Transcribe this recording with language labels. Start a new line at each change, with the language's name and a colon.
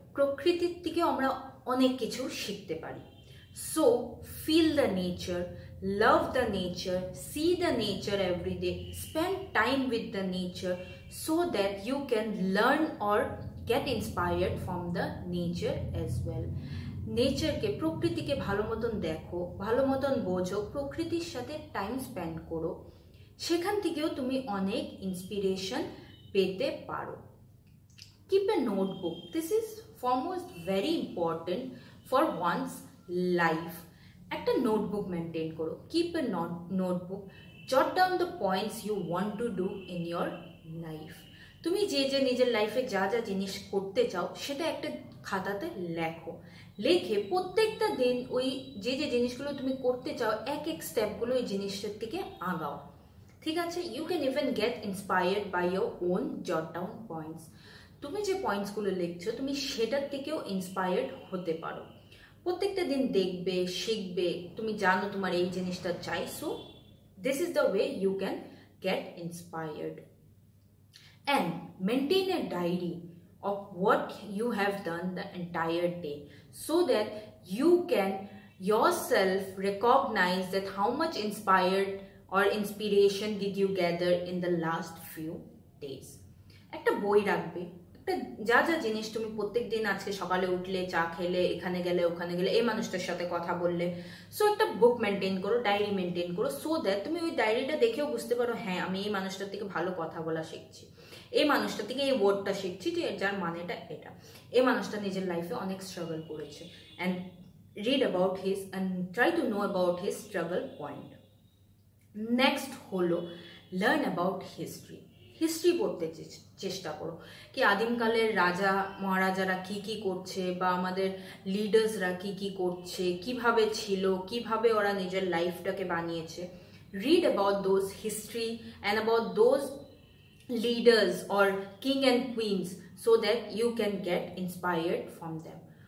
Bangla: প্রকৃতির থেকে আমরা অনেক কিছু শিখতে পারি।
English: So feel the nature, love the nature, see the nature every day, spend time with the nature, so that you can learn or get inspired from the nature as well.
Bangla: নেচারকে, প্রকৃতিকে ভালো মতন দেখো, ভালো মতন বোঝো, প্রকৃতির সাথে টাইম স্পেন্ড করো, সেখান থেকেও তুমি অনেক ইন্সপিরেশন পেতে পারো।
English: Keep a notebook. This is foremost very important for one's life.
Bangla: একটা নোটবুক মেনটেন করো।
English: Keep a notebook. Jot down the points you want to do in your life.
Bangla: তুমি যে যে নিজের লাইফে যা যা জিনিস করতে চাও সেটা একটা খাতাতে লেখো। লেখে প্রত্যেকটা দিন ওই যে যে জিনিসগুলো তুমি করতে চাও এক এক স্টেপগুলো ওই জিনিসের থেকে আগাও। ঠিক আছে?
English: You can even get inspired by your own jot down points.
Bangla: তুমি যে পয়েন্টসগুলো লিখছো তুমি সেটার থেকেও ইন্সপায়ার্ড হতে পারো। প্রত্যেকটা দিন দেখবে, শিখবে, তুমি জানো তোমার এই জিনিসটা চাই।
English: So this is the way you can get inspired. And maintain a diary of what you have done the entire day, so that you can yourself recognize that how much inspired or inspiration did you gather in the last few days.
Bangla: একটা বই রাখবে, একটা যা যা জিনিস তুমি প্রত্যেক দিন, আজকে সকালে উঠলে, চা খেলে, এখানে গেলে, ওখানে গেলে, এই মানুষটার সাথে কথা বললে, সো একটা বুক মেনটেন করো, ডায়েরি মেনটেন করো, সো দ্যাট তুমি ওই ডায়েরিটা দেখেও বুঝতে পারো হ্যাঁ আমি এই মানুষটার থেকে ভালো কথা বলা শিখছি, এই মানুষটা থেকে এই ওয়ার্ডটা শিখছি যে যার মানেটা এটা, এই মানুষটা নিজের লাইফে অনেক স্ট্রাগল করেছে।
English: And read about his and try to know about his struggle point.
Bangla: Next হলো
English: Learn about history.
Bangla: হিস্ট্রি পড়তে চেষ্টা করো কি আদিমকালের রাজা মহারাজারা কি কি করছে, বা আমাদের লিডার্সরা কি কি করছে, কিভাবে ছিল, কিভাবে ওরা নিজের লাইফটাকে বানিয়েছে।
English: Read about those history and about those leaders or king and queens, so that you can get inspired from them.